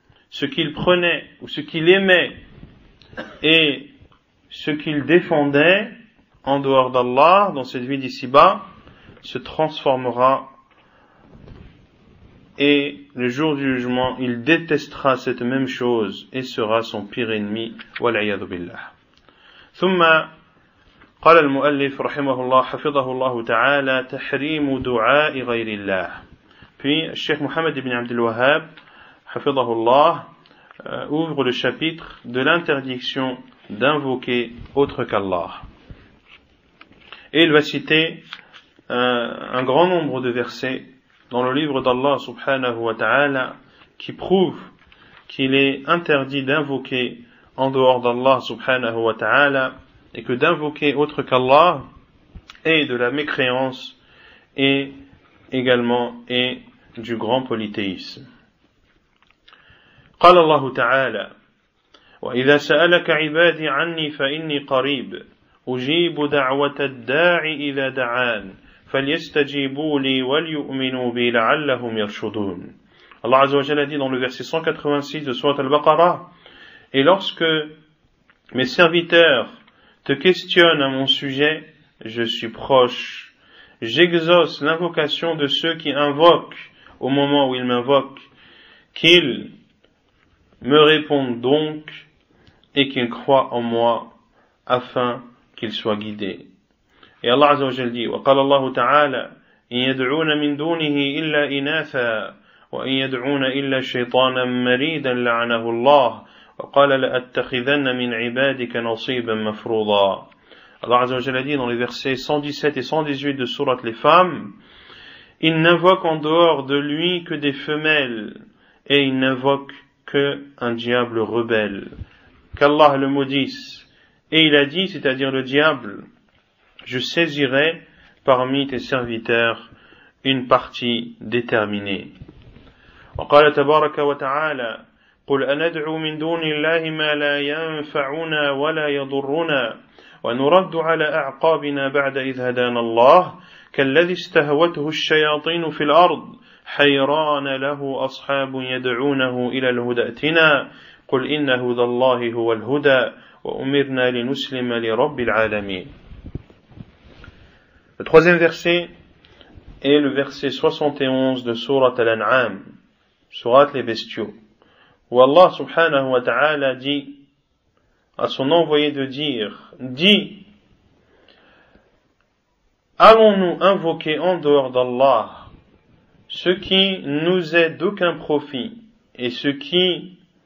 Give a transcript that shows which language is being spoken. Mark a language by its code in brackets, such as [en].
[fr] Ce qu'il prenait ou ce qu'il aimait et ce qu'il défendait en dehors d'Allah dans cette vie d'ici-bas se transformera et le jour du jugement il détestera cette même chose et sera son pire ennemi. [ar] Wal'iyadu billah. ثم قال المؤلف رحمه الله حفظه الله تعالى تحريم دعاء غير الله. [fr] Puis Cheikh Mohammed ibn Abdul Wahhab [ar] حفظه الله [fr] ouvre le chapitre de l'interdiction d'invoquer autre qu'Allah. Et il va citer un grand nombre de versets dans le livre d'Allah subhanahu wa ta'ala qui prouvent qu'il est interdit d'invoquer en dehors d'Allah subhanahu wa ta'ala et que d'invoquer autre qu'Allah est de la mécréance et également est du grand polythéisme. [ar] قال الله تعالى وإذا سألك عبادي عني فإني قريب أجيب دعوة الداع إذا دعان فليستجيبوا لي وليؤمنوا بي لعلهم يرشدون. [fr] Allah Azza wa Jalla dit dans le verset 186 de Surat Al-Baqarah: Et lorsque mes serviteurs te questionnent à mon sujet, je suis proche. J'exauce l'invocation de ceux qui invoquent au moment où ils m'invoquent, qu'ils me répondent donc et qu'ils croient en moi afin qu'ils soient guidés. Et Allah Azza wa Jalla dit: [ar] وقال الله تعالى إن يدعون من دونه إلا إناثا وإن يدعون إلا شيطانا مريدا لعنه الله وقال لأتخذن من عبادك نصيبا مفروضا. [fr] Allah Azza wa Jalla dit dans les versets 117 et 118 de Sourate les Femmes: ils n'invoquent en dehors de lui que des femelles et ils n'invoquent que un diable rebelle. Qu'Allah le maudisse. Et il a dit, c'est-à-dire le diable: je saisirai parmi tes serviteurs une partie déterminée. [ar] وقال تبارك وتعالى قل أندعو من دون الله ما لا ينفعنا ولا يضرنا ونرد على أعقابنا بعد إذ هدانا الله كالذي استهوته الشياطين في الأرض حيران له أصحاب يدعونه إلى الهدى ائتنا قل إن هدى الله هو الهدى وأمرنا لنسلم لرب العالمين. [fr] Le troisième verset est le verset 71 de Surat Al-An'am, Surat les bestiaux, où Allah subhanahu wa ta'ala dit à son envoyé de dire: dis, allons-nous invoquer en dehors d'Allah ce qui nous est d'aucun profit et ce qui